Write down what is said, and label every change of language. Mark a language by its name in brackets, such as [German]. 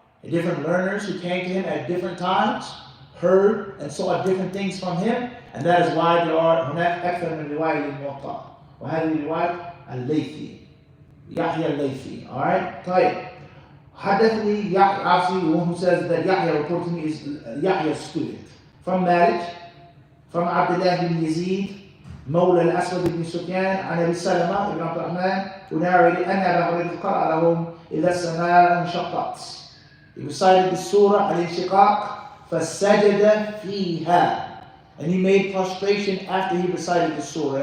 [English] Different learners who came to him at different times, heard and saw different things from him, and that is why there are [Arabic] هناك أكثر من رواية للموطأ. وهذه الرواية الليثي. Yahya al-Laythi. [English] Alright? [Arabic] طيب. حدثني [English] Yahya, obviously the one who says that Yahya reported to me is Yahya's student. From Malik, from Abdullah ibn Yazid, [Arabic] مولى الأسود بن سفيان, عن أبي سلمة ibn Abdurrahman, [English] who narrated [Arabic] أن أبا هريرة قرأ لهم إذا السماء انشقت. [English] He recited the surah al-Inshiqaq, [Arabic] فَسَجَدَ فِيهَا. [English] And he made prostration after he recited the surah.